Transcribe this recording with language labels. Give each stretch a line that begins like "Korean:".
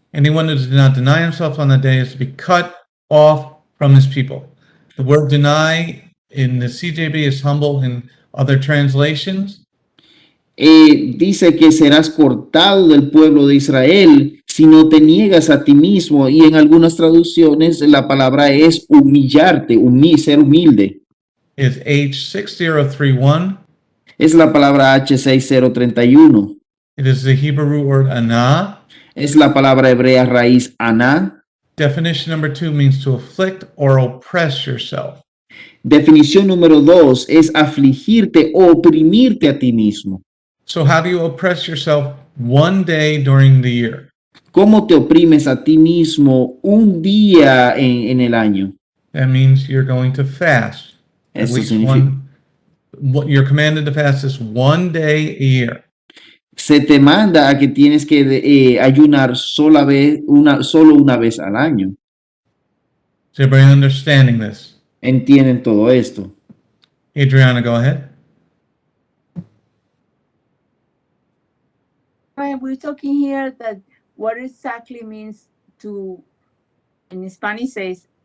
English: Anyone who does not deny himself on that day is to be cut off from his people. The word deny in the CJB is humble in other translations.
Spanish: Dice que serás cortado del pueblo de Israel si no te niegas a ti mismo, y en algunas traducciones la palabra es humillarte, ser humilde.
English: Is H6031.
Spanish: Es la palabra H6031.
English: It is the Hebrew word anah.
Spanish: Es la palabra hebrea raíz aná.
English: Definition number 2 means to afflict or oppress yourself.
Spanish: Definición número 2 es afligirte o oprimirte a ti mismo.
English: So how do you oppress yourself one day during the year?
Spanish: ¿Cómo te oprimes a ti mismo un día en el año?
English: That means you're going to fast. At
Spanish: Eso
English: least
Spanish: significa,
English: what you're commanded to fast is one day a year.
Spanish: se te manda a que tienes que ayunar solo una vez al año.
English: Is everybody understanding this?
Spanish: ¿Entienden todo esto?
English: Adriana, go ahead. Right, we're talking here that what exactly means to, in Spanish says,